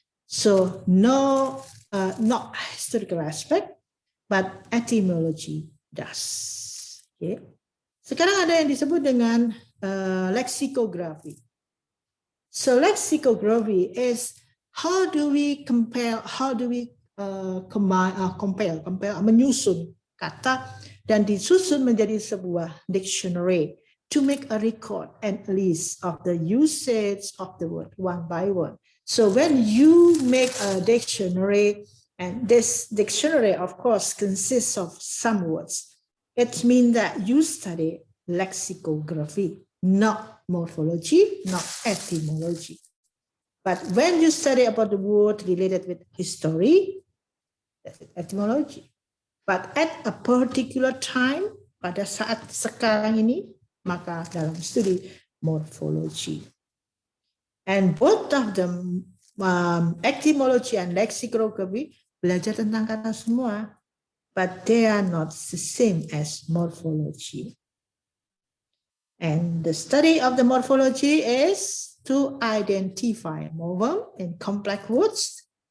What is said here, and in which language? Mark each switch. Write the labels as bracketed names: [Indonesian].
[English] So no, not historical aspect, but etymology does. Okay. [Indonesian] Sekarang ada yang disebut dengan lexicography. [English] So lexicography is how do we compare, how do we compare, [Indonesian] menyusun kata dan disusun menjadi sebuah dictionary [English] to make a record and list of the usage of the word one by one. So when you make a dictionary, and this dictionary of course consists of some words, it means that you study lexicography, not morphology, not etymology. But when you study about the word related with history, that's etymology. But at a particular time, [Indonesian] pada saat sekarang ini, maka dalam studi morphology. [English] And both of them, etymology and lexicography, [Indonesian] belajar tentang kata semua, [English] but they are not the same as morphology. And the study of the morphology is to identify morphem in complex words.